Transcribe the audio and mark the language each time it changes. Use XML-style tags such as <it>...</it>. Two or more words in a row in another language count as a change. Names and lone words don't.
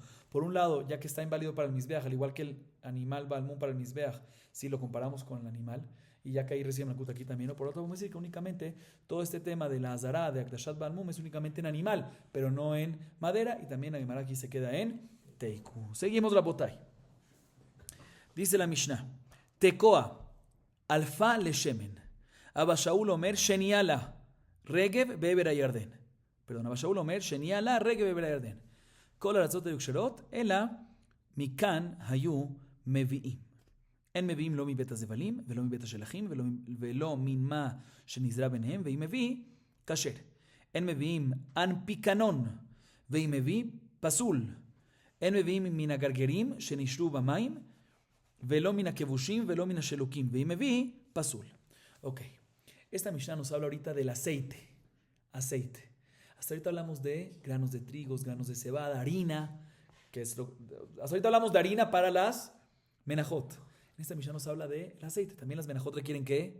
<es>Por un lado, ya que está inválido para el Mizbeach, al igual que el animal balmum para el Mizbeach, si lo comparamos con el animal, y ya que ahí recibe malkut aquí también, ¿no? Por otro lado, vamos a decir que únicamente todo este tema de la azara, de</es> <he>Akdashat balmum,</he> <es>es únicamente en animal, pero no en madera, y también la Gemara aquí se queda en teiku. Seguimos la botay. Dice la Mishnah,</es> <he>תקוע אלפא לשמן אבא שאול אומר שנייה לה רגב בעבר הירדן.</he> <es>Perdón,</es> <he>אבא שאול אומר שנייה לה רגב בעבר הירדן כל ארצות יוכשרות אלא מכאן היו מביאים. En מביאים לא מבית הזבלים, ולא מבית השלחים, ולא מן מה שנזרע ביניהם, ואם מביא, כשר. אין מביאים אנפיקנון, ואם מביא, פסול. אין מביאים מן הגרגרים שנשרו במים, ולא מן הכבושים, ולא מן השלוקים, ואם מביא, פסול.</he> <es>Ok. Esta Mishnah nos habla ahorita del aceite. Aceite. Hasta ahorita hablamos de granos de trigos, granos de cebada, harina. Hasta ahorita hablamos de harina para las menajot. En esta Mishnah nos habla del aceite. También las menajot requieren ¿qué?</es>